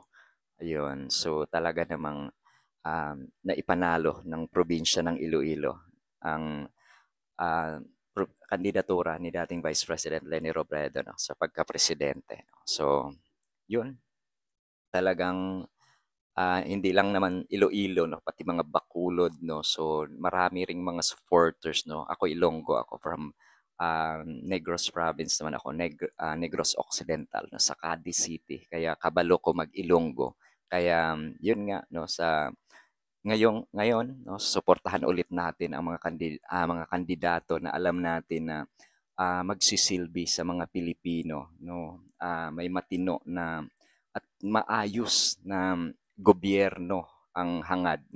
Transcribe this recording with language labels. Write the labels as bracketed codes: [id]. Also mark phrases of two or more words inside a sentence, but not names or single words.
[tl] Ayun, so talaga namang naipanalo ng probinsya ng Iloilo ang kandidatura ni dating Vice President Leni Robredo, no, sa pagka-presidente. No? So, yun, talagang hindi lang naman Iloilo, no, pati mga Bacolod, no. So marami ring mga supporters, no. Ako Ilonggo ako from Negros Province naman ako, Negros Occidental, no, sa Cadiz City. [hil] Kaya kabalo ko mag-Ilonggo. [tl] Kaya yun nga, no, ngayon, no, suportahan ulit natin ang mga kandidato na alam natin na magsisilbi sa mga Pilipino, no? May matino na at maayos na gobyerno ang hangad, no?